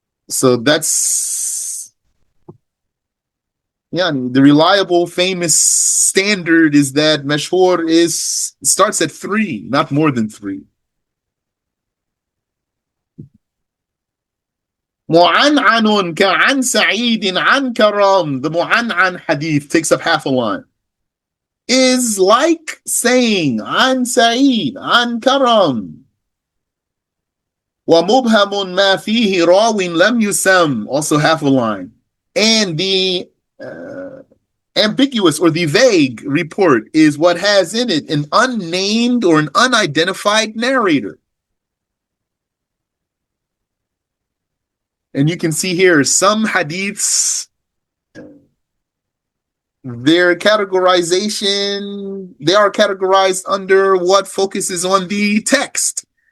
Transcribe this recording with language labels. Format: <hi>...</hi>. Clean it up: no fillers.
<en>So that's, yeah, the reliable, famous standard is that mashhur starts at three, not more than three.</en> <ar>معنعن كعن سعيد عن كرم.</ar> <en>The معنعن hadith takes up half a line. Is like saying</en> <ar>عن سعيد عن كرم. ومبهم ما فيه راو لم يسم,</ar> <en>also half a line. And the ambiguous or the vague report is what has in it an unnamed or an unidentified narrator. And you can see here some hadiths, their categorization, they are categorized under what focuses on the text.</en>